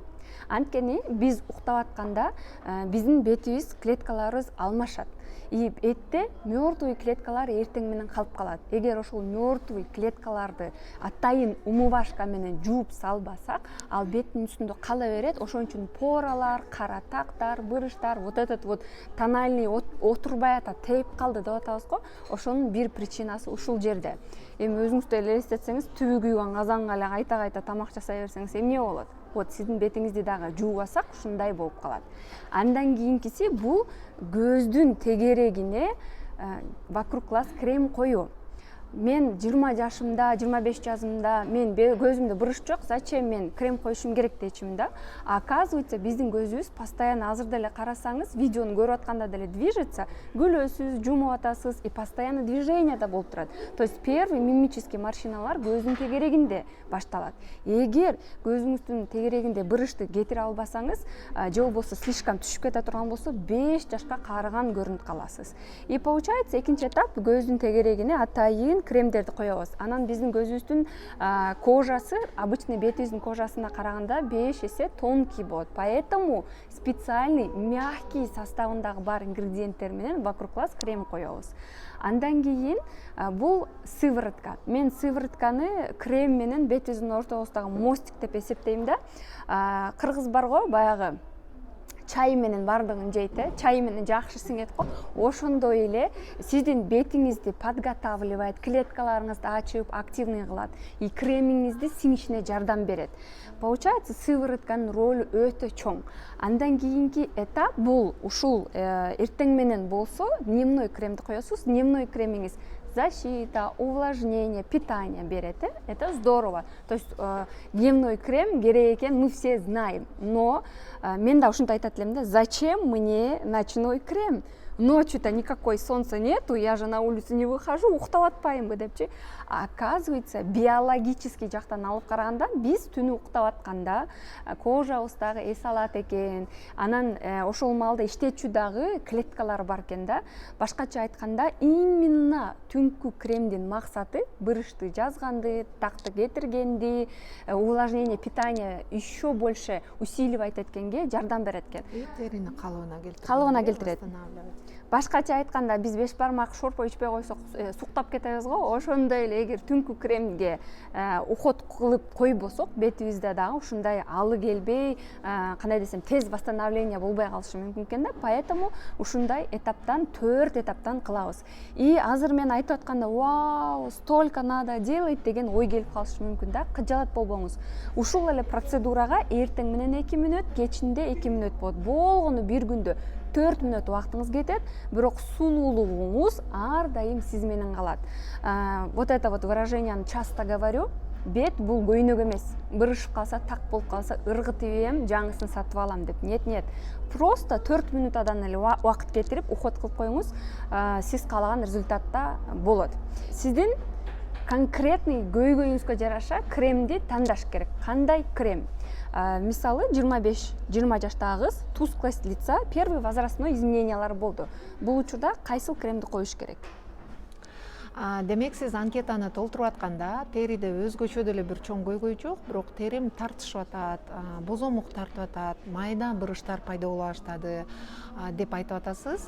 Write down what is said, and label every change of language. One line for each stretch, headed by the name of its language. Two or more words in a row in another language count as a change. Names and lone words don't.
Kyrgyz: Анткени биз уктап атканда биздин бетибиз, клеткаларыбыз алмашат. И бетте мертвый клеткалар эртең менен калып калат. Эгер ошол мертвый клеткаларды атайын умывашка менен жууп салбасак, ал беттин үстүндө кала берет. Ошон үчүн поралар, кара тактар, бырыштар,
Russian: вот этот вот тональный
Kyrgyz: отурбай атат, тээп калды деп атабыз го. Ошонун бир причинасы ушул жерде. Эми өзүңүз деле элестетсеңиз, түбү күйгөн казанга эле кайта тамак жасай берсеңиз эмне болот? Вот сиздин бетиңизди дагы жуубасак ушундай болуп калат. Андан кийинкиси бул көздүн тегерегине
Russian: вокруг глаз
Kyrgyz: крем коюу. Мен 20 жашымда, 25 жасымда мен көзүмдө бырыш жок, зачем мен крем коюшум керек дечимин да. Оказывается, биздин көзүбүз постоянно азыр деле карасаңыз, видеону көрүп атканда деле движется, күлөсүз, жумуп атасыз и
Russian: постоянно движение
Kyrgyz: да болуп турат.
Russian: То есть первый мимический морщиналар
Kyrgyz: көздүн тегерегинде башталат. Эгер көзүңүздүн тегерегинде бырышты кетире албасаңыз, же болбосо слишком түшүп кете турган болсо 5 жашка карыган көрүнүп каласыз.
Russian: И получается,
Kyrgyz: экинчи этап көздүн тегерегине атайын кремдерди коебуз. Анан биздин көзүбүздүн кожасы обычный бетибиздин кожасына караганда 5 эсе тонкий болот.
Russian: Поэтому специальный мягкий
Kyrgyz: составындагы бар ингредиенттер менен
Russian: вокруг глаз
Kyrgyz: крем коебуз. Андан кийин бул сыворотка. Мен сыворотканы крем менен бетибиздин ортобуздагы мостик деп эсептейм да. Кыргыз бар го, баягы чай менен бардыгын жейт, чай менен жакшы сиңет го. Ошондой эле сиздин бетиңизди подготавливает, клеткаларыңызды ачып, активный кылат и кремиңизди сиңишине жардам берет. Получается, сыворотканын ролу өтө чоң. Андан кийинки этап бул ушул эртең менен болсо дневной кремди коесуз.
Russian: Дневной кремиңиз защита, увлажнение, питание берет. Это здорово. То есть дневной крем
Kyrgyz: керек экен,
Russian: мы все знаем.
Kyrgyz: Но мен да ушинтип айтат элем да,
Russian: зачем мне ночной крем? Ночью-то никакой солнца нету, я же на улицу не выхожу,
Kyrgyz: уктап атпаймынбы депчи. Оказывается, биологический жактан алып караганда, биз түнү уктап атканда кожабыздагы эс алат экен. Анан ошол маалда иштетчү дагы клеткалар бар экен да. Башкача айтканда, именно түнкү кремдин максаты бырышты жазганды, такты кетиргенди,
Russian: увлажнение, питание еще больше усиливать
Kyrgyz: эткенге жардам берет экен. Терини калыбына келтирет. Башкача айтканда, биз 5 бармак шорпо ичпей койсок суктап кетебиз го. Ошондой эле эгер түнкү кремге уход кылып койбосок, бетибизде дагы ушундай алы келбей, кандай десем, тез восстановление болбой калышы мүмкүн экен да. Поэтому ушундай этаптан, 4 этаптан кылабыз. И азыр мен айтып атканда, вау,
Russian: столько надо делать
Kyrgyz: деген ой келип калышы мүмкүн да. Кыжалат болбоңуз. Ушул эле процедурага эртең менен 2 мүнөт, кечинде 2 мүнөт болот. Болгону бир күндө 4 мүнөт убактыңыз кетет, бирок сулуулугуңуз ар дайым сиз менен калат.
Russian: Вот это вот выраженияны часто говорю.
Kyrgyz: Бет бул көйнөк эмес. Бырышып калса, так болуп калса, ыргытып ийем, жаңысын сатып алам деп.
Russian: Нет.
Kyrgyz: Просто 4 мүнөттөн эле убакыт кетирип, уход кылып коюңуз, сиз каалаган результатта болот. Сиздин конкретный көйгөйүңүзгө жараша кремди тандаш керек. Кандай крем? мисалы 25-20 жаштагы кыз
Russian: тусклость лица первый возрастной
Kyrgyz: изменениялар болду. Бул учурда кайсыл кремди коюш керек? Демек сиз анкетаны толтуруп атканда териде өзгөчө деле бир чоң көйгөй жок, бирок терим тартышып атат, бозомук тартып атат, майда буруштар пайда боло баштады деп айтып атасыз.